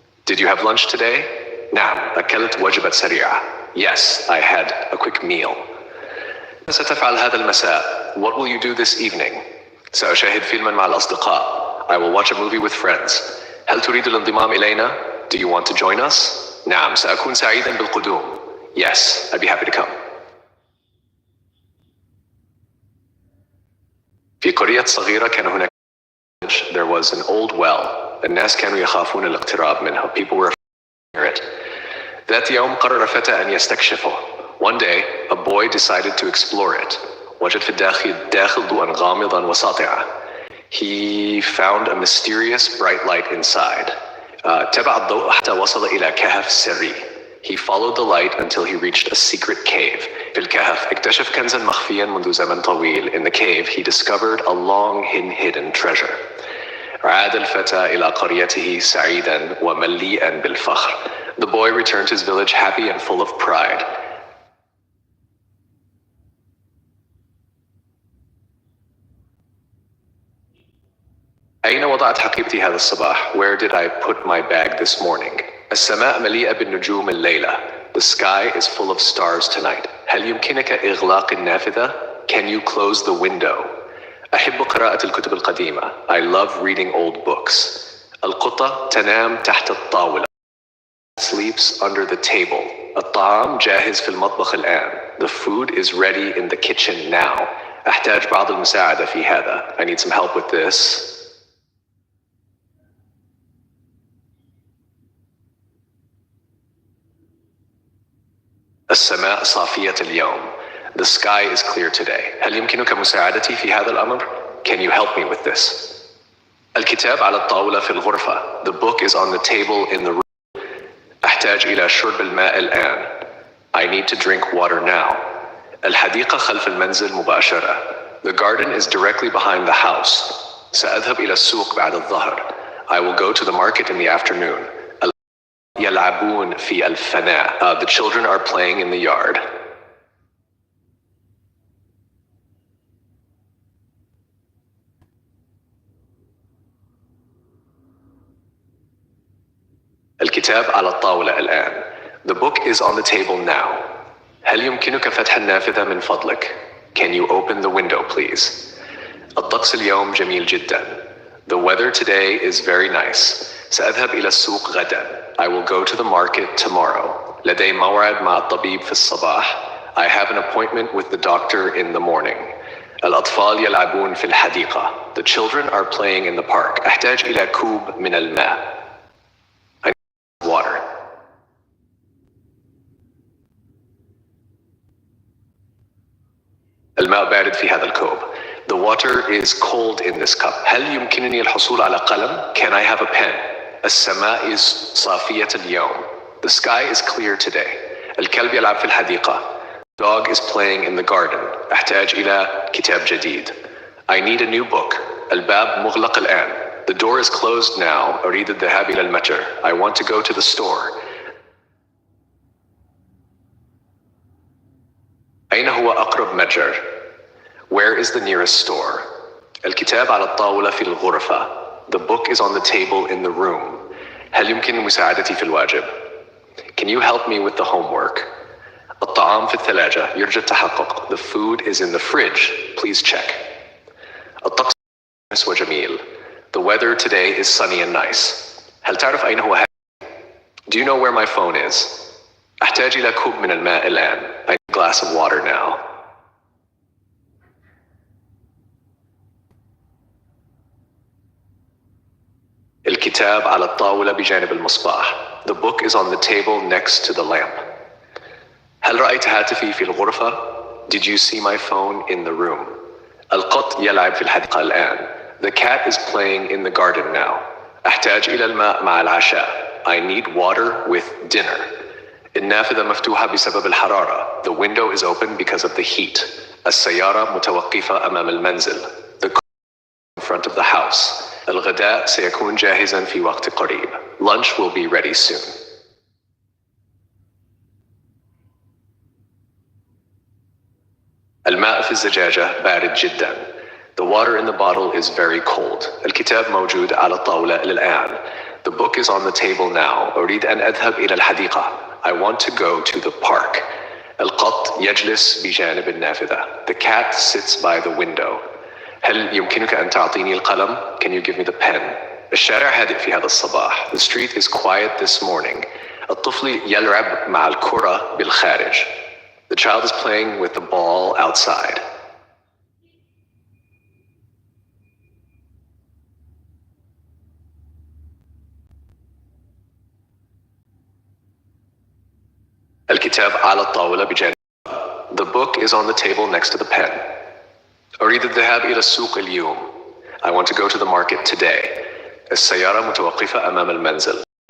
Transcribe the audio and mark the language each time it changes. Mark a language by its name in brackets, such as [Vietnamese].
[English] Did you have lunch today? [Arabic] نعم، أكلت وجبة سريعة. [English] Yes, I had a quick meal. [Arabic] ستفعل هذا المساء? [English] What will you do this evening? [Arabic] سأشاهد فيلما مع الأصدقاء. [English] I will watch a movie with friends. [Arabic] هل تريد الانضمام إلينا? [English] Do you want to join us? [Arabic] نعم، سأكون سعيدا بالقدوم. [English] Yes, I'd be happy to come. [Arabic] في قرية صغيرة كان هناك [English] there was an old well. [Arabic] الناس كانوا يخافون الاقتراب منها. [English] People were afraid near it. [Arabic] ذات يوم قرر فتى أن يستكشفه. [English] One day, a boy decided to explore it. [Arabic] وجد في الداخل ضوءا غامضا وساطعا. [English] He found a mysterious bright light inside. [Arabic] تبع الضوء حتى وصل إلى كهف سري. [English] He followed the light until he reached a secret cave. [Arabic] في الكهف اكتشف كنزا مخفيا منذ زمن طويل. [English] In the cave, he discovered a long hidden treasure. [Arabic] عاد الفتى إلى قريته سعيدا ومليئا بالفخر. [English] The boy returned to his village happy and full of pride. [Arabic] أين وضعت حقيبتي هذا الصباح? [English] Where did I put my bag this morning? [Arabic] السماء مليئة بالنجوم الليلة. [English] The sky is full of stars tonight. [Arabic] هل يمكنك إغلاق النافذة? [English] Can you close the window? [Arabic] أحب قراءة الكتب القديمة. [English] I love reading old books. [Arabic] القطة تنام تحت الطاولة. [English] Sleeps under the table. [Arabic] الطعام جاهز في المطبخ الآن. [English] The food is ready in the kitchen now. [Arabic] أحتاج بعض المساعدة في هذا. [English] I need some help with this. [Arabic] السماء صافية اليوم. [English] The sky is clear today. [Arabic] هل يمكنك مساعدتي في هذا الأمر? [English] Can you help me with this? [Arabic] الكتاب على الطاولة في الغرفة. [English] The book is on the table in the room. [Arabic] أحتاج إلى شرب الماء الآن. [English] I need to drink water now. [Arabic] الحديقة خلف المنزل مباشرة. [English] The garden is directly behind the house. [Arabic] سأذهب إلى السوق بعد الظهر. [English] I will go to the market in the afternoon. [Arabic] يلعبون في الفناء. [English] The children are playing in the yard. [Arabic] الكتاب على الطاولة الآن. [English] The book is on the table now. [Arabic] هل يمكنك فتح النافذة من فضلك? [English] Can you open the window please? [Arabic] الطقس اليوم جميل جدا. [English] The weather today is very nice. [Arabic] سأذهب إلى السوق غدا. [English] I will go to the market tomorrow. [Arabic] لدي موعد مع الطبيب في الصباح. [English] I have an appointment with the doctor in the morning. [Arabic] الأطفال يلعبون في الحديقة. [English] The children are playing in the park. [Arabic] أحتاج إلى كوب من الماء. [English] I need water. [Arabic] الماء بارد في هذا الكوب. [English] The water is cold in this cup. [Arabic] هل يمكنني الحصول على قلم? [English] Can I have a pen? [Arabic] السماء صافية اليوم. [English] The sky is clear today. [Arabic] الكلب يلعب في الحديقة. [English] Dog is playing in the garden. [Arabic] أحتاج إلى كتاب جديد. [English] I need a new book. [Arabic] الباب مغلق الآن. [English] The door is closed now. [Arabic] أريد الذهاب إلى المتجر. [English] I want to go to the store. [Arabic] أين هو أقرب متجر? [English] Where is the nearest store? [Arabic] الكتاب على الطاولة في الغرفة. [English] The book is on the table in the room. [Arabic] هل يمكن مساعدتي في الواجب? [English] Can you help me with the homework? [Arabic] الطعام في الثلاجة. يرجى التحقق. [English] The food is in the fridge. Please check. [Arabic] الطقس وجميل. [English] The weather today is sunny and nice. [Arabic] هل تعرف أين هو [English] Do you know where my phone is? [Arabic] أحتاج إلى كوب من الماء الآن. [English] I need a glass of water now. [Arabic] الكتاب على الطاولة بجانب المصباح. [English] The book is on the table next to the lamp. [Arabic] هل رأيت هاتفي في الغرفة? [English] Did you see my phone in the room? [Arabic] القط يلعب في الحديقة الآن. [English] The cat is playing in the garden now. [Arabic] أحتاج إلى الماء مع العشاء. [English] I need water with dinner. [Arabic] النافذة مفتوحة بسبب الحرارة. [English] The window is open because of the heat. [Arabic] السيارة متوقفة أمام المنزل. [English] The car in front of the house. [Arabic] الغداء سيكون جاهزا في وقت قريب. [English] Lunch will be ready soon. [Arabic] الماء في الزجاجة بارد جدا. [English] The water in the bottle is very cold. [Arabic] الكتاب موجود على الطاولة الآن. [English] The book is on the table now. [Arabic] أريد أن أذهب إلى الحديقة. [English] I want to go to the park. [Arabic] القط يجلس بجانب النافذة. [English] The cat sits by the window. [Arabic] هل يمكنك أن تعطيني القلم? [English] Can you give me the pen? [Arabic] الشارع هادئ في هذا الصباح. [English] The street is quiet this morning. [Arabic] الطفل يلعب مع الكرة بالخارج. [English] The child is playing with the ball outside. [Arabic] الكتاب على الطاولة بجانب. [English] The book is on the table next to the pen. [Arabic] أريد الذهاب إلى السوق اليوم. [English] I want to go to the market today. [Arabic] السيارة متوقفة أمام المنزل.